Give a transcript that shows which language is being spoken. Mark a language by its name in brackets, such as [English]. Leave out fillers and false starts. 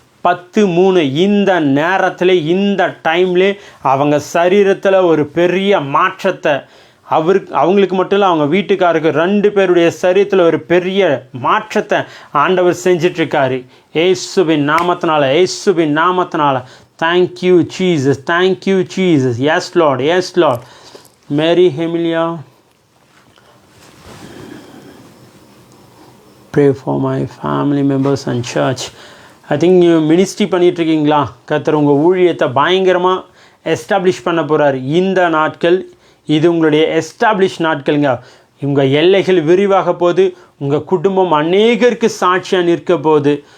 [Tamil] 10:03 இந்த நேரத்தில் இந்த டைம்லே அவங்க சரீரத்தில் ஒரு பெரிய மாற்றத்தை அவங்களுக்கு மட்டும் இல்லை, அவங்க வீட்டுக்காருக்கு 2 பேருடைய சரீரத்தில் ஒரு பெரிய மாற்றத்தை ஆண்டவர் செஞ்சிட்ருக்காரு. இயேசுவின் நாமத்தினால, இயேசுவின் நாமத்தினால. [English] Thank you Jesus, thank you Jesus. Yes Lord, yes Lord. Mary ஹெமிலியா, pray for my family members and church. I think [Tamil] நீங்கள் மினிஸ்ட்ரி பண்ணிகிட்ருக்கீங்களா? கர்த்தர் உங்கள் ஊழியத்தை பயங்கரமாக எஸ்டாப்ளிஷ் பண்ண போகிறார். இந்த நாட்கள் இது உங்களுடைய எஸ்டாப்ளிஷ் நாட்களுங்க. உங்கள் எல்லைகள் விரிவாக போகுது. உங்கள் குடும்பம் அநேகருக்கு சாட்சியாக நிற்க போகுது.